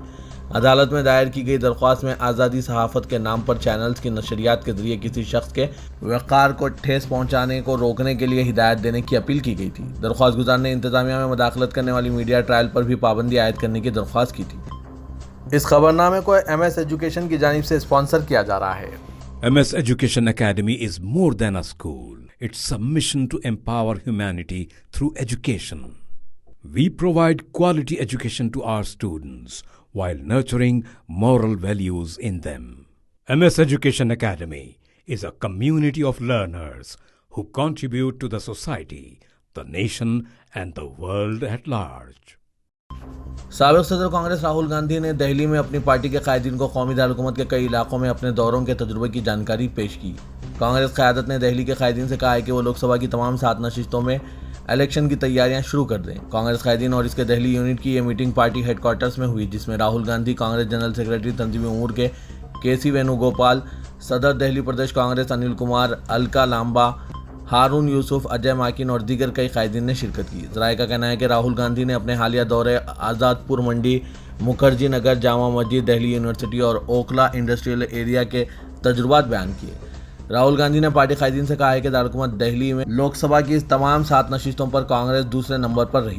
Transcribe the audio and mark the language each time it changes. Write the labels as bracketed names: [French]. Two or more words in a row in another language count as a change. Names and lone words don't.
[Urdu] عدالت میں دائر کی گئی درخواست میں آزادی صحافت کے نام پر چینلز کی نشریات کے ذریعے کسی شخص کے وقار کو ٹھیس پہنچانے کو روکنے کے لیے ہدایت دینے کی اپیل کی گئی تھی۔ درخواست گزار نے انتظامیہ میں مداخلت کرنے والی میڈیا ٹرائل پر بھی پابندی عائد کرنے کی درخواست کی تھی۔ اس خبرنامے کو MS ایجوکیشن کی جانب سے اسپانسر کیا جا رہا ہے۔ [English] MS Education Academy is more than a school. It's a mission to empower humanity through education. We provide quality education to our students while nurturing moral values in them. MS Education Academy is a community of learners who contribute to the society, the nation, and the world at large. [Urdu] سابق صدر کانگریس راہل گاندھی نے دہلی میں اپنی پارٹی کے قائدین کو قومی دارالحکومت کے کئی علاقوں میں اپنے دوروں کے تجربے کی جانکاری پیش کی۔ کانگریس قیادت نے دہلی کے قائدین سے کہا ہے کہ وہ لوک سبھا کی تمام 7 نشستوں میں الیکشن کی تیاریاں شروع کر دیں۔ کانگریس قائدین اور اس کے دہلی یونٹ کی یہ میٹنگ پارٹی ہیڈ کوارٹرز میں ہوئی، جس میں راہل گاندھی، کانگریس [English] general secretary [Urdu] تنظیمی امور کے KC وینوگوپال، صدر دہلی پردیش کانگریس انل کمار، الکا لامبا، ہارون یوسف، اجے ماکن اور دیگر کئی قائدین نے شرکت کی۔ ذرائع کا کہنا ہے کہ راہل گاندھی نے اپنے حالیہ دورے آزاد پور منڈی، مکھرجی نگر، جامع مسجد، دہلی یونیورسٹی اور اوکھلا [English] industrial area [Urdu] کے تجربات بیان کیے۔ راہل گاندھی نے پارٹی قائدین سے کہا ہے کہ دارالحکومت دہلی میں لوک سبھا کی تمام 7 نشستوں پر کانگریس دوسرے نمبر پر رہی۔